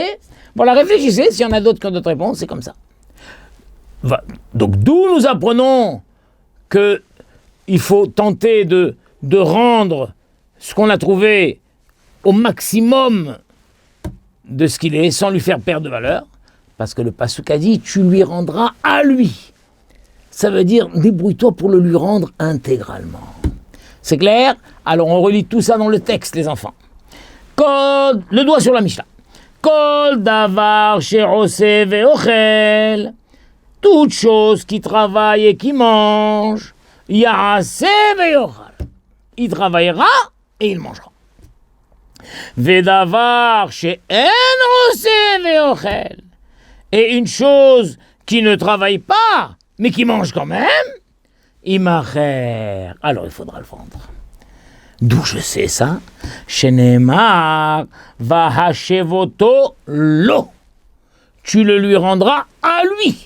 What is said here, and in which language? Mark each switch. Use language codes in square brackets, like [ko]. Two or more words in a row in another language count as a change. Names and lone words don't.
[fr] Bon, là, réfléchissez, s'il y en a d'autres qui ont d'autres réponses, c'est comme ça. Donc, d'où nous apprenons qu'il faut tenter de rendre ce qu'on a trouvé au maximum de ce qu'il est, sans lui faire perdre de valeur, parce que le passouk a dit, tu lui rendras à lui. Ça veut dire, débrouille-toi pour le lui rendre intégralement. C'est clair? Alors on relit tout ça dans le texte, les enfants. Le doigt sur la Mishnah. [he] כל דבר שעושה ואוכל. [fr] Toute chose qui travaille et qui mange. [he] יעשה ויאכל. [fr] Il travaillera et il mangera. [he] ודבר שאין עושה ואוכל. [fr] Et une chose qui ne travaille pas, mais qui mange quand même, imacher. Alors il faudra le vendre. D'où je sais ça? [he] שנאמר והשבותו לו. [fr] Tu le lui rendras à lui.